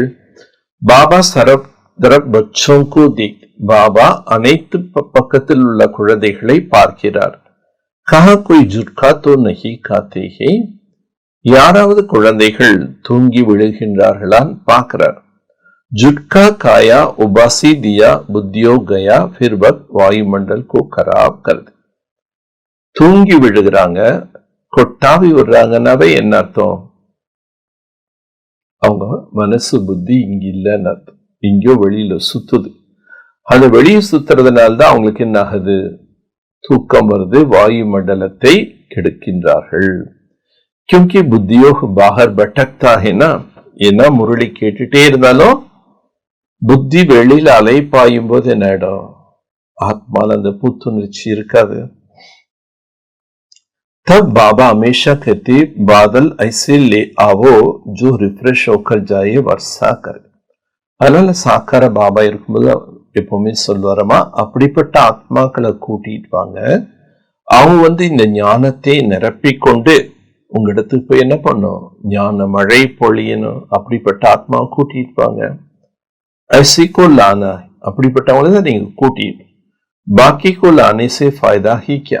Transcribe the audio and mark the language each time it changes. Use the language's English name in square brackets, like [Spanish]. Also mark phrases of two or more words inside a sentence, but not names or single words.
[Tamil] பாபா [Hindi] सरब तरफ बच्चोंको देख, [Tamil] பாபா அனைத்து பக்கத்தில் உள்ள குழந்தைகளை பார்க்கிறார். [Hindi] कहाँ कोई झुटका तो नहीं खाते हैं, [Tamil] யாராவது குழந்தைகள் தூங்கி விழுகின்றார்களான் பார்க்கிறார். [Hindi] जुटका खाया उबासी दिया बुद्धियो गया फिर वक्त वायुमंडल को खराब कर दे. [Tamil] தூங்கி விழுகிறாங்க, கொட்டாவி விடுறாங்கன்னாவே என்ன அர்த்தம்? அவங்க மனசு புத்தி இங்க இல்லைன்னு அர்த்தம். இங்கோ வெளியில சுத்துது. அந்த வெளியே சுத்துறதுனால்தான் அவங்களுக்கு என்ன ஆகுது? தூக்கம் வருது, वायुमंडलத்தை கெடுக்கின்றார்கள். [Hindi] क्योंकि बुद्धियों बाहर भटकता है ना, [Tamil] ஏன்னா முரளி கேட்டுட்டே இருந்தாலும் புத்தி வெளியில அலைப்பாயும் போது என்ன ஆயிடும்? ஆத்மால அந்த புத்துணர்ச்சி இருக்காது. [Hindi] तब बाबा हमेशा कहते बादल ऐसे ले आवो जो रिफ्रेश होकर जाए वर्षा करे. [Tamil] அதனால சாக்கார பாபா இருக்கும்போது எப்பவுமே சொல்வாரமா, அப்படிப்பட்ட ஆத்மாக்களை கூட்டிட்டு வாங்க, அவங்க இந்த ஞானத்தை நிரப்பிக்கொண்டு உங்க இடத்துக்கு போய் என்ன பண்ணும்? ஞான மழை பொழியணும். அப்படிப்பட்ட ஆத்மாவை கூட்டிட்டு வாங்க. [Hindi] ऐसीको लाना, [Tamil] அப்படிப்பட்டவங்களை தான் நீங்க கூட்டிட்டு, [Hindi] बाकीको लानेसे फायदा ही क्या.